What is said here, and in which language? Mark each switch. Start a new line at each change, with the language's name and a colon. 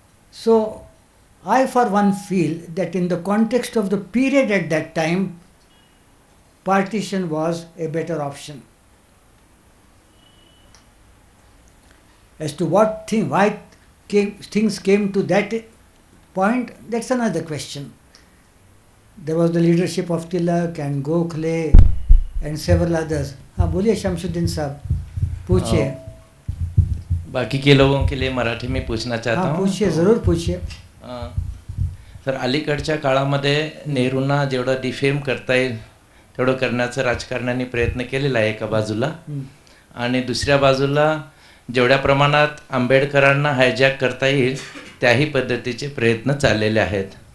English: So, I for one feel that in the context of the period at that time, partition was a better option. As to why things came to that point, that's another question. There was the leadership of Tilak and Gokhale and several others.
Hindi: हाँ बोलिए शमशुद्दीन साहब, पूछिए. बाकी के लोगों के लिए मराठी में पूछना चाहता हाँ हूँ. पूछिए, जरूर पूछिए.
Marathi: तर अलीकडच्या काळामध्ये नेहरूंना जेवढं डिफेम करता येईल तेवढं करण्याचा राजकारण्यांनी प्रयत्न केलेला आहे एका बाजूला, आणि दुसऱ्या बाजूला जेवढ्या प्रमाणात आंबेडकरांना हायजॅक करता येईल त्याही पद्धतीचे प्रयत्न चाललेले आहेत.